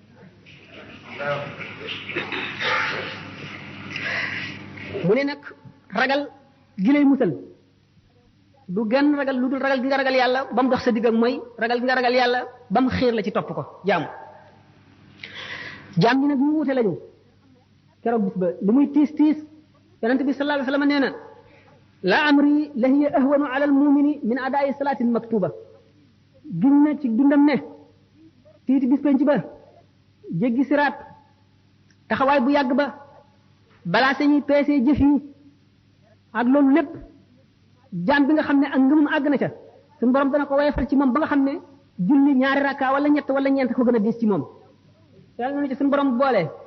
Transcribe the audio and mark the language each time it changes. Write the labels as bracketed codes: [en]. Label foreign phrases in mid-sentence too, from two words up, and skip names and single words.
[wo] mu ne nag ragal gi lay musal du genn ragal lu dul ragal gi nga ragal yàlla ba mu dox sa digg ak mooy ragal gi nga ragal yàlla ba mu xiir la ci topp ko jaam ñi nag ñu wute lañu keroog bis ba li muy tiis yonent bi [ar] صلى الله عليه وسلم [wo] nee na [ar] لا أمري لا هي أهون على المؤمن من أداء صلاة مكتوبة [wo] gin na ci dundam ne tiiti bis penc ba jéggi siraat taxawaay bu yàgg ba balaa sañuy peesee jëf yi ak loolu lépp jaam bi nga xam ne ak ngëmum àgg na ca suñu borom dana ko woyofal ci moom ba nga xam ne julli ñaari rakka wala ñett wala ñeent ko gën a diis ci moom yàlla na ci suñu borom boole